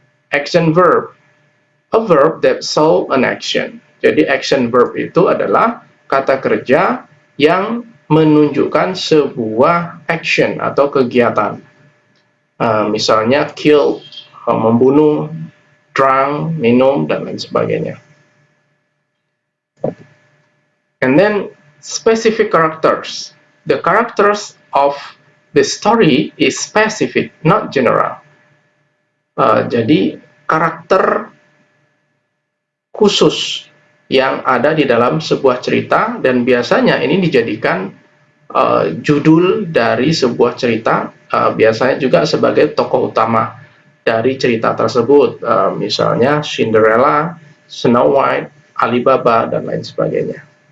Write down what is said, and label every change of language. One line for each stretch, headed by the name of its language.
English: Action verb, a verb that show an action.
Indonesian: Jadi action verb itu adalah kata kerja yang menunjukkan sebuah action atau kegiatan. Misalnya kill, membunuh, drunk, minum, dan lain sebagainya.
English: And then specific characters. The characters of the story is specific, not general.
Indonesian: Jadi karakter khusus yang ada di dalam sebuah cerita, dan biasanya ini dijadikan judul dari sebuah cerita, biasanya juga sebagai tokoh utama dari cerita tersebut, misalnya Cinderella, Snow White, Alibaba, dan lain sebagainya.